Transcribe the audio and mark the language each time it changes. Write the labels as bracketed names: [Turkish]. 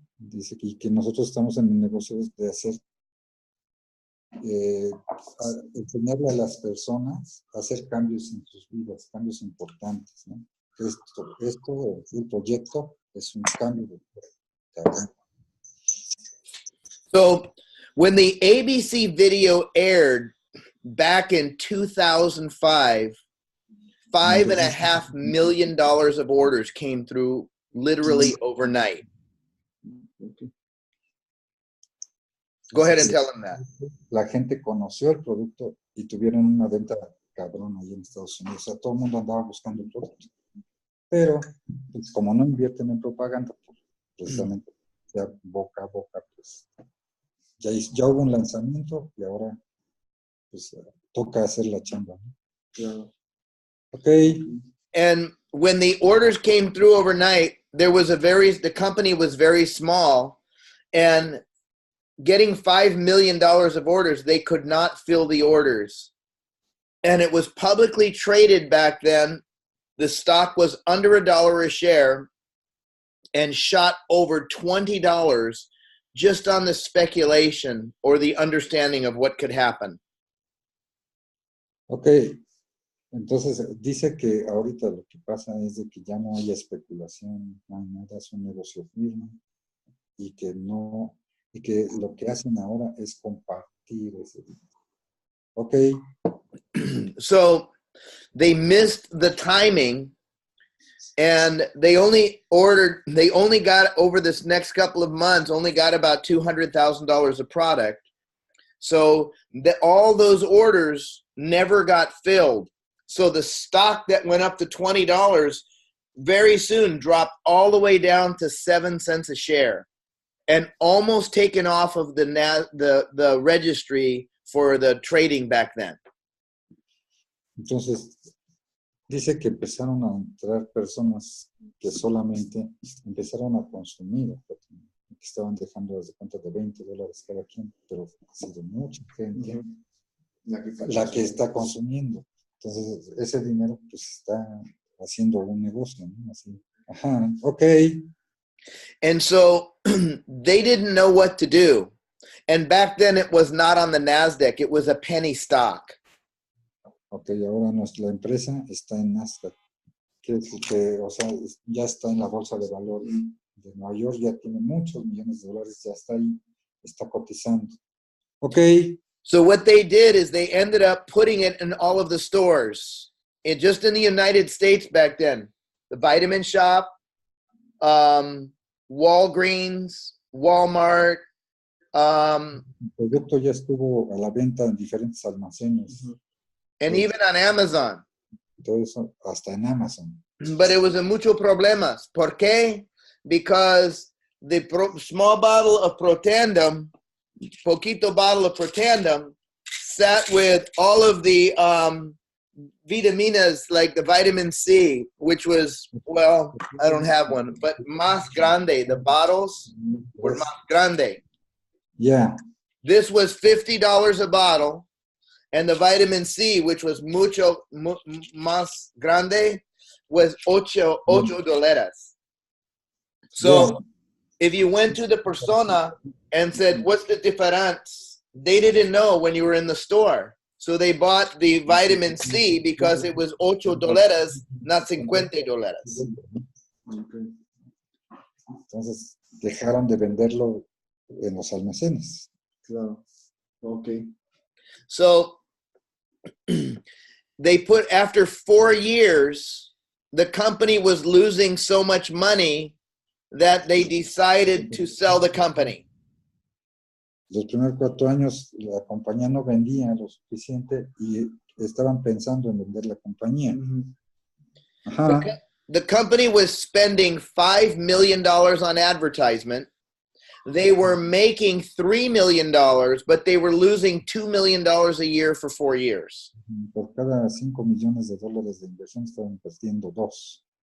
[Spanish] dice aquí que nosotros estamos en el negocio de hacer, enseñarle a las personas a hacer cambios en sus vidas, cambios importantes, ¿no? El proyecto es un cambio de vida. [English] So when the ABC video aired back in 2005, $5.5 million of orders came through literally overnight. Go ahead and tell them that. [Spanish] La gente conoció el producto y tuvieron una venta cabrón ahí en Estados Unidos. O sea, todo el mundo andaba buscando el producto. Pero, pues, como no invierten en propaganda, pues, precisamente, ya boca a boca, pues, ya hubo un lanzamiento y ahora, pues, toca hacer la chamba, ¿no? Claro. Ok. [English] And when the orders came through overnight, the company was very small, and getting $5 million of orders, they could not fill the orders. And it was publicly traded back then. The stock was under $1 a share and shot over $20 just on the speculation or the understanding of what could happen. [Spanish] Ok, entonces dice que ahorita lo que pasa es de que ya no hay especulación, no hay nada, es un negocio firme y que lo que hacen ahora es compartir ese dinero. Ok, [English] So they missed the timing, and they only got over this next couple of months, only got about $200,000 of product. So all those orders never got filled. So the stock that went up to $20 very soon dropped all the way down to 7 cents a share, and almost taken off of the registry for the trading back then. [Spanish] entonces dice que empezaron a entrar personas que solamente empezaron a consumir, que estaban dejando desde cuenta de $20 cada quien, pero ha sido mucha gente la que está consumiendo. Entonces, ese dinero pues está haciendo un negocio, ¿no? Así. Ajá, ok. [English] And so they didn't know what to do. And back then it was not on the NASDAQ, it was a penny stock. [Spanish] Ok, ahora la empresa está en Nasdaq. Quiere decir que, o sea, ya está en la bolsa de valores de Nueva York, ya tiene muchos millones de dólares, ya está ahí, está cotizando. Ok. [English] So what they did is they ended up putting it in all of the stores. Just in the United States back then. The Vitamin Shop, Walgreens, Walmart. [Spanish] El producto ya estuvo a la venta en diferentes almacenes. [English] And even on Amazon. [Spanish] Todo eso, hasta en Amazon. [English] But it was a [Spanish] mucho problemas. ¿Por qué? [English] Because the small bottle of Protandem, poquito bottle of Protandem, sat with all of the vitaminas, like the vitamin C, which was, well, I don't have one, but [Spanish] más grande. [English] The bottles were [Spanish] más grande. [English] Yeah. This was $50 a bottle, and the vitamin C, which was [Spanish] mucho más grande, [English] was $8. So if you went to the persona and said, what's the difference? They didn't know when you were in the store. So they bought the vitamin C because it was $8, not $50. [Spanish] Entonces dejaron de venderlo en los almacenes. Claro. Okay. [English] So they put, after 4 years, the company was losing so much money that they decided to sell the company. [Spanish] Los primeros 4 años la compañía no vendía lo suficiente y estaban pensando en vender la compañía. Ajá. [English] The company was spending $5 million on advertisement. They were making $3 million, but they were losing $2 million a year for 4 years. [Spanish] Por cada $5 millones de inversión estaban perdiendo 2.